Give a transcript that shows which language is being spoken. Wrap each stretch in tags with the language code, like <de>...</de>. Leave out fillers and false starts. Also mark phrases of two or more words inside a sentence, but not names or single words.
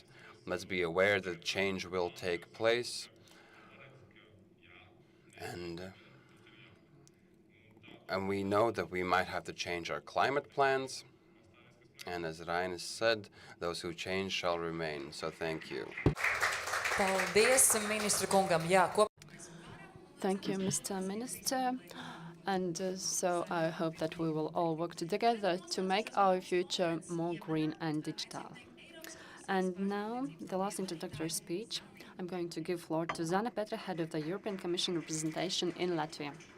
<en>Let's be aware that change will take place. And we know that we might have to change our climate plans. And as Rainis said, those who change shall remain. So thank you.</en> <lv>Paldies, ministra kungam. Jā,</lv> <en>Thank you, Mr. Minister. And so I hope that we will all work together to make our future more green and digital. And now, the last introductory speech, I'm going to give floor to Zana Petra, head of the European Commission representation in Latvia.</en>